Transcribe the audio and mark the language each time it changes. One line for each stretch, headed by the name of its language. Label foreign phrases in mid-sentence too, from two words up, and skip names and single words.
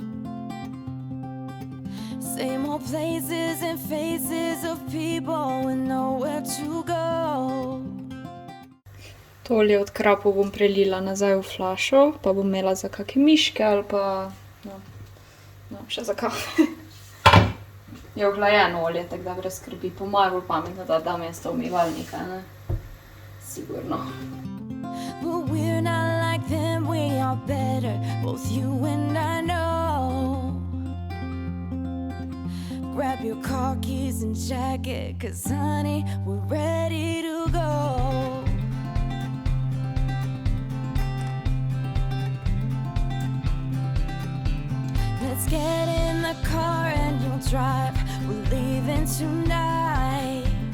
English: Same old places and faces of people with nowhere to go.
Slovenian: Tole od krapov bom prelila nazaj v flašo, pa bom imela za kakšne miške ali pa še za kafe. Je ohlajeno olje, tako da brez skrbi. Po moje bolj pametno, da dam jaz to umivalnika, ne? Sigurno.
English: But we're not like them, we are better, both you and I know. Grab your car keys and jacket, 'cause honey, we're ready to go. Let's get in the car and you'll drive, we're leaving tonight.